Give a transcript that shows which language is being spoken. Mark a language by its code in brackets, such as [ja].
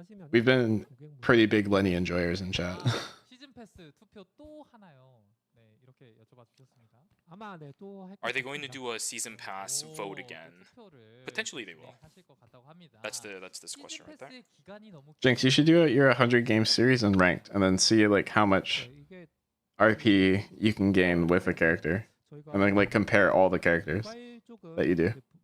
[en] We've been pretty big Lenny enjoyers in chat. [ko] 시즌 패스 투표 또 하나요? 네, 이렇게 여쭤봐 주셨습니다. [en] Are they going to do a season pass vote again? Potentially they will. [ko] 하실 것 같다고 합니다. [en] That's this question right there. [ko] 패스의 기간이 너무 [en] Jinx, you should do your 100 game series and ranked, and then see like how much RP you can gain with a character, and then like compare all the characters that you do.